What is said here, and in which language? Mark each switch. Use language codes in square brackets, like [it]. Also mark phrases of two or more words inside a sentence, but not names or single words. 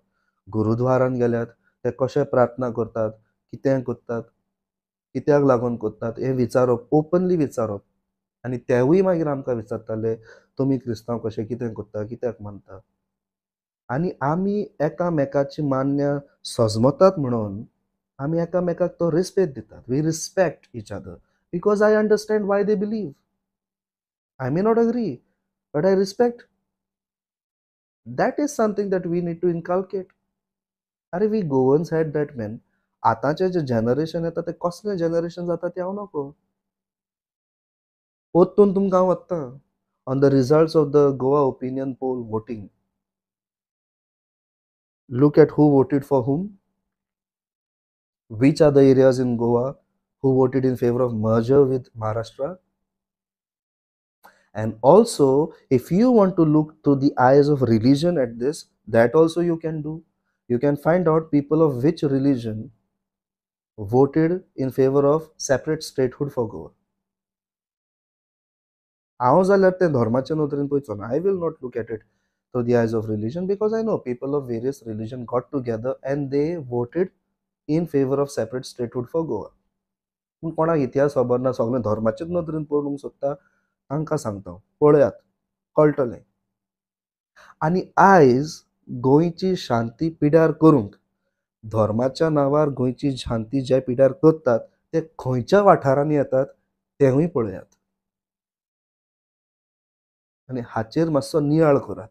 [kok] गुरुद्वारान गेल्यात ते कशें प्रार्थना करतात, कितें करतात, कित्याक लागून करतात हें विचारप, ओपनली विचारप. आनी तेवूय मागीर आमकां विचारताले तुमी क्रिस्तांव कशें कितें करता, कित्याक मानता. आनी आमी एकामेकाची मान्य सजमतात म्हणून आमी एकामेकाक तो रिस्पेद दितात. [en] we respect each other because I understand why they believe. I may not agree, but I respect. That is something that we need to inculcate. अरे we Goans had that man. [kok] आताचे जे जनरेशन येता ते कसले जनरेशन जाता ते हांव नको. पोत्तून तुमकां हांव वत्ता [en] on the results of the Goa opinion poll voting. Look at who voted for whom, which are the areas in Goa who voted in favor of merger with Maharashtra. And also, if you want to look through the eyes of religion at this, that also you can do. You can find out people of which religion voted in favor of separate statehood for Goa. [kok] हांव जाल्यार तें धर्माचे नदरेन पळयचो ना. [en] I will not look at it through the eyes of religion, because I know people of various religion got together and they voted in favor of separate statehood for Goa. [kok] पूण कोणाक इतिहास खबर ना, सगळें धर्माचेच नदरेन पळोवंक सोदता, तांकां सांगता पळयात, कळटलें. आनी आयज गोंयची शांती पिड्यार करूंक धर्माच्या नांवार गोंयची शांती जे पिड्यार करतात ते खंयच्या वाठारांनी येतात तेंवूय पळयात आनी हाचेर मातसो नियाळ करात.